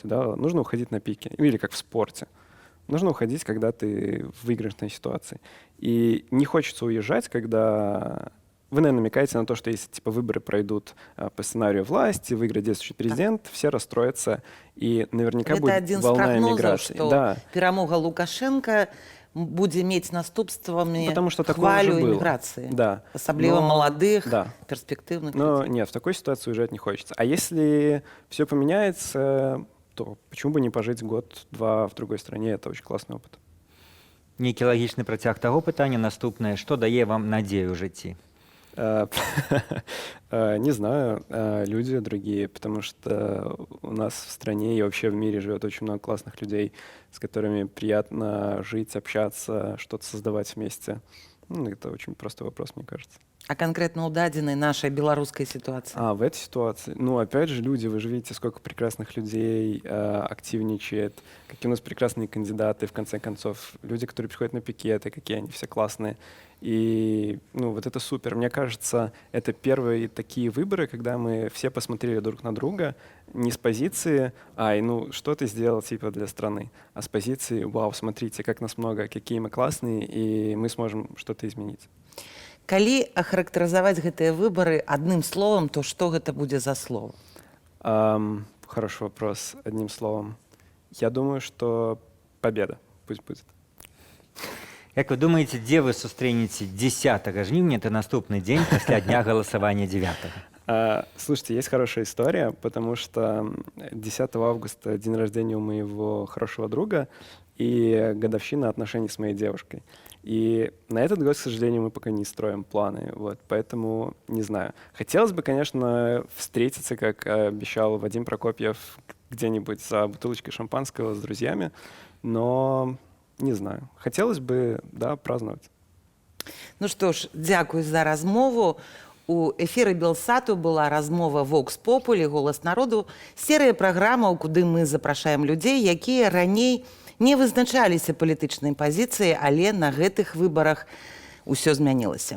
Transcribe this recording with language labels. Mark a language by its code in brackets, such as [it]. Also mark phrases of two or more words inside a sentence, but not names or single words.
[ru] Да? Нужно уходить на пике. Или как в спорте. Нужно уходить, когда ты в выигрышной ситуации. И не хочется уезжать, когда... Вы, наверное, намекаете на то, что если типа выборы пройдут по сценарию власти, выиграет действующий президент, все расстроятся, и наверняка Это будет один волна [be] з [ru] эмиграции. [be] прогнозаў, што [ru] Да. [be] перамога Лукашенко будзе мець наступствамі [ru] Потому что такое [be] хвалю [ru] уже было. [be] эміграцыі. [ru] Да. [be] Асабліва [ru] Но- [be] маладых, да. [ru] перспективных Но людей. нет, в такой ситуации уезжать не хочется. А если все поменяется, то почему бы не пожить год-два в другой стране? Это очень классный опыт. [be] Нейкі лагічны працяг таго пытання. Наступнае: што дае вам надзею ў жыцці? [ru] Не знаю, люди другие, потому что у нас в стране и вообще в мире живет очень много классных людей, с которыми приятно жить, общаться, что-то создавать вместе. Это очень простой вопрос, мне кажется. [be] А конкретно у дадзенай нашай беларускай ситуации? [ru] В этой ситуации, опять же, люди, вы же видите, сколько прекрасных людей активничает, какие у нас прекрасные кандидаты, в конце концов, люди, которые приходят на пикеты, какие они все классные. И, вот это супер. Мне кажется, это первые такие выборы, когда мы все посмотрели друг на друга не с позиции что ты сделал, типа, для страны, а с позиции, вау, смотрите, как нас много, какие мы классные, и мы сможем что-то изменить. [be] Калі ахарактарызаваць гэтыя выбары адным словом, то што гэта будзе за слово? [ru] Хороший вопрос, одним словом. Я думаю, что победа пусть будет. [be] Як вы думаеце, дзе вы сустрэнеце 10 жніўня, это наступны дзень пасля дня галасавання 9? [ru] Слушайте, есть хорошая история, потому что 10 августа день рождения у моего хорошего друга и годовщина отношений с моей девушкой. И на этот год, к сожалению, мы пока не строим планы, поэтому не знаю. Хотелось бы, конечно, встретиться, как обещал Вадим Прокопьев, где-нибудь за бутылочкой шампанского с друзьями, но не знаю. Хотелось бы, да, праздновать. [be] Ну што ж, дзякуй за размову. У эфіры Белсату была размова Vox Populi, голас народу, серыя праграмаў, куды мы запрашаем людзей, якія раней не вызначаліся палітычнай пазіцыі, але на гэтых выбарах усё змянілася.